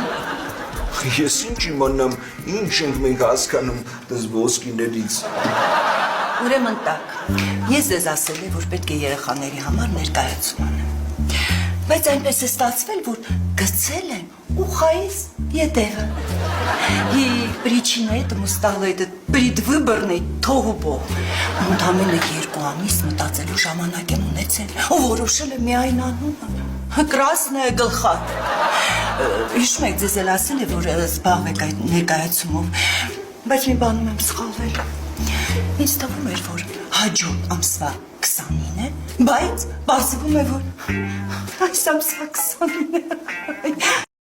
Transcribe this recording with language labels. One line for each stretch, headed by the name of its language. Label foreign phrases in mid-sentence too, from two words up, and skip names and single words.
Armenian: Ես ինչ իմանամ, ինչ ենք մենք հասկանում դες ոսկիներից։ Ուրեմն տակ, ես ձեզ ասել եմ, որ պետք է երեխաների համար ներկայացում անեմ, բայց այնպես է ստացվել, որ գցել եմ ուղղայից ետևը։
Russian: И причина этому стало этот предвыборный
Armenian: թողուբող։ Ընդամենը 2 ամիս մտածելու ժամանակ եմ ունեցել, ու որոշել եմ միայն անունը։ Красная գլխատ։ Հիշում եք, ձեզ էլ ասել է, որ զբաղվեք այդ ներկայացումով, բայց մի բանում եմ սխալվել։ Ինձ թվում էր, որ հաջորդ ամսվա 20-ին է, բայց պարզվում է, որ այս ամսվա 20-ին է։